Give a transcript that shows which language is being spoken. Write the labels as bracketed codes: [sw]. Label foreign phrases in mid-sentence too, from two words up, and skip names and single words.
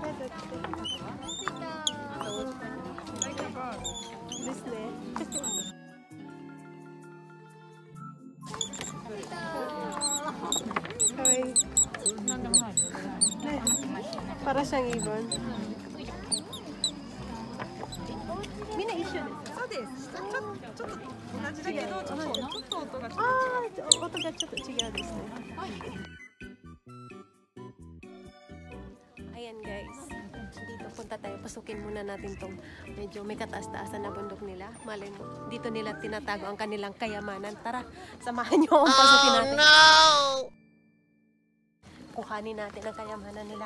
[ja] Disney. Kawaii. [tl] Para siyang ibon. Mina issue desu. [ja] そうです。ちょっと同じだけど、ちょっと音が違う。音がちょっと違うですね。 [tl] Ayan guys, dito punta tayo. Pasukin muna natin tong medyo may kataas-taasan na bundok nila. Malay mo, dito nila tinatago ang kanilang kayamanan. Tara, samahan niyo akong pasukin natin. Oh no! Kuhanin natin ang kayamanan nila.